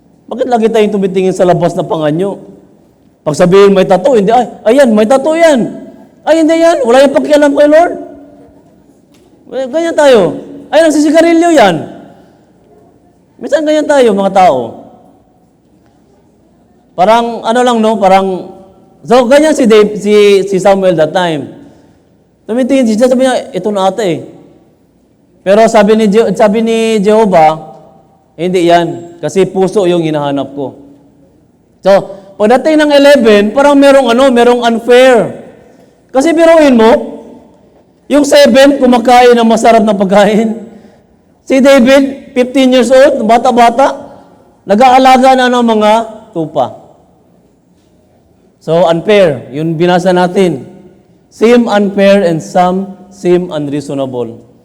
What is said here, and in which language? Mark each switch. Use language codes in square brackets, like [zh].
[tl] Bakit lagi tayong tumitingin sa labas na panganyo? Pag sabihin may tattoo, hindi, ayan, may tattoo yan. Ay, hindi yan, wala yung pakialam kay Lord. Ganyan tayo. Ay, nagsisigarilyo yan. Minsan ganyan tayo, mga tao. Parang, lang, no? So, ganyan si Samuel that time. Tumitingin siya, sabi niya, ito na ata eh. Pero sabi ni Jehovah, hindi yan. Kasi puso yung hinahanap ko. So, pagdating ng 11, parang merong unfair. Kasi biruin mo, Yung 7, kumakain ng masarap na pagkain. Si David, 15 years old, bata-bata, nag-aalaga na ng mga tupa. So, unfair. Yun binasa natin. [en] Seem unfair and some seem unreasonable.